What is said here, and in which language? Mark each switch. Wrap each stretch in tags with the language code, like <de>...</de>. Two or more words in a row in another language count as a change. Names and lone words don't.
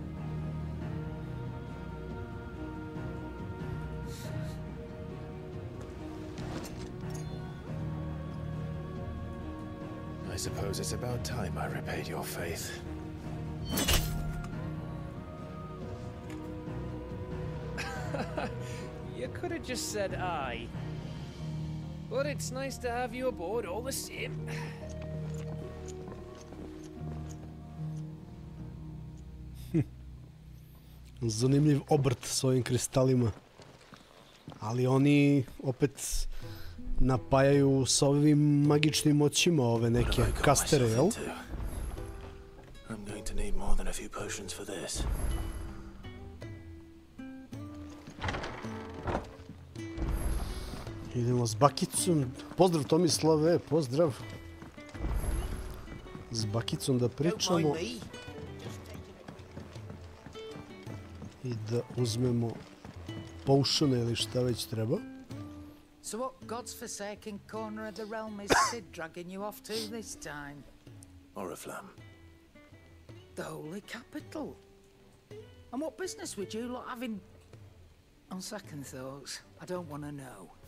<en>I suppose it's about time I repaid your faith. You could have just said aye. But it's nice to have you aboard all the same.</en> <sr>Zanimljiv obrt s ovim kristalima. Ali oni opet napajaju sa ovim magičnim moćima ove neke kastere, jel?</sr> <en>I'm going to need more than a few potions for this.</en> <sr>Idemo s bakicom. Pozdrav Tomislave, pozdrav. S bakicom da pričamo. I da uzmemo potione ili šta već treba.</sr> <en>So what God's forsaken corner of the realm is Cid dragging you off to this time? Oriflamme. The holy capital. And what business would you lot have in... On second thoughts, I don't want to know.</en>